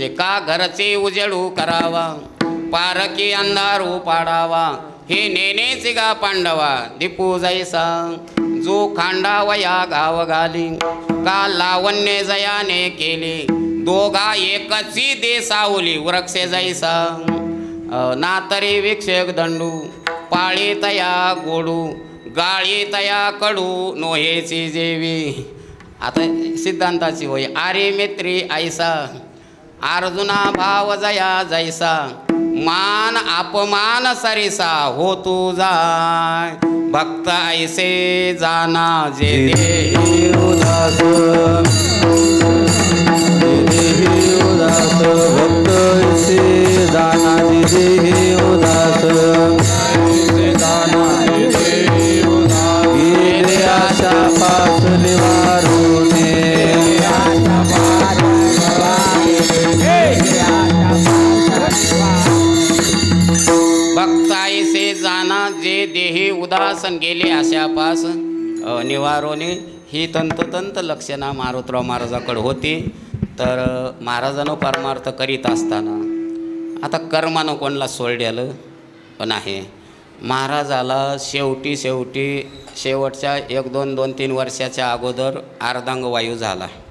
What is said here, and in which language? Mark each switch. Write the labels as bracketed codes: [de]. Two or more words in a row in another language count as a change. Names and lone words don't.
[mr] का घरचे उजेडू करावा, पारकी अंधारू पाडावा, हे नेनेचे गा पांडवा दीपू जैसा, जो खांडावया गाव घाली, का लावण्य जयाने केले, दोघा एकची दे सावली वृक्षे जैसा, नातरी विक्षेक दंडू, पाळी तया गोडू, गाळी तया कडू, नोहेची जेवी. आता सिद्धांताची होय. आरे मित्री ऐसा, अर्जुना भाव जया जैसा, मान अपमान सरिसा हो तुझा, भक्त ऐसे जाना जे देही उदास, भक्त ऐसे जाना जे देही उदास, गेले आशा पास निवारुने, भक्त ऐसे जाना जे देही उदासन, गेले आशापास निवारोने. ही तंतोतंत लक्षणा मारुतराव महाराजाकडे होती. तर महाराजानं परमार्थ करीत असताना आता कर्मानं कोणाला सोडलेलं पण आहे. महाराजाला शेवटच्या 1-2-3 वर्षाच्या अगोदर अर्धांग वायू झाला.